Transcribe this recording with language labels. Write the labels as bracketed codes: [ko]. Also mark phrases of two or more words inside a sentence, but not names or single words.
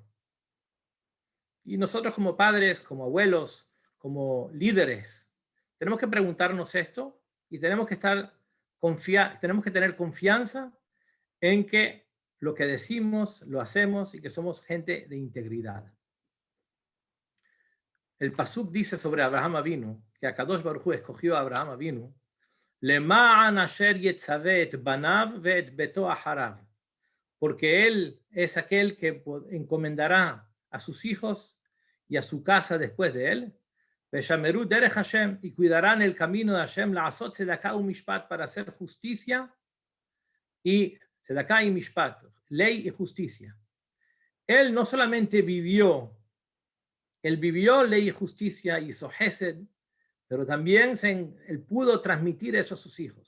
[es] Y nosotros como padres, como abuelos, como líderes, tenemos que preguntarnos esto y tenemos que tener confianza en que lo que decimos lo hacemos y que somos gente de integridad. El Pasuk dice sobre Abraham Avinu, que [he] הקדוש ברוך הוא [es] escogió a Abraham Avinu, [he] למען אשר יצוה את בניו ואת ביתו אחריו, [es] porque él es aquel que encomendará a sus hijos y a su casa después de él, [he] ושמרו דרך השם, [es] y cuidarán el camino de Hashem, [he] לעשות צדקה ומשפט, [es] para hacer justicia y tzedakah y mishpat, ley y justicia. Él no solamente vivió ley y justicia, hizo hesed, pero también él pudo transmitir eso a sus hijos.